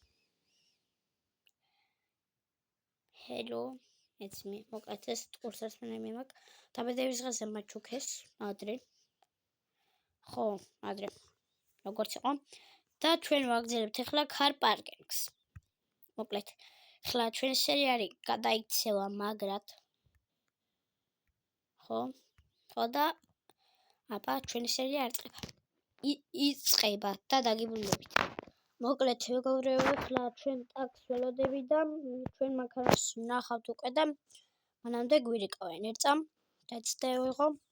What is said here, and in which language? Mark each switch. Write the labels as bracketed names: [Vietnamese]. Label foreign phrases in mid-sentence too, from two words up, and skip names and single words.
[English] hello it's me [Georgian] მოკლედ ეს ყურსასმენები მაქვს დაბადების დღეზე მაჩუქეს ადრე ხო ადრე როგორც იყო და ჩვენ ვაგრძელებთ ახლა car parking-ს მოკლედ ახლა ჩვენ სერიალი გადაიქცევა მაგრად ხო და აბა ჩვენი სერია იწყება და დაგიბრუნდებით მოკლედ მეგობრებო ახლა ჩვენ ტაქსს ველოდები და ჩვენ მანქანას ნახავთ უკვე და მანამდე გვირეკავენ ერწამ დაცდა ვიღო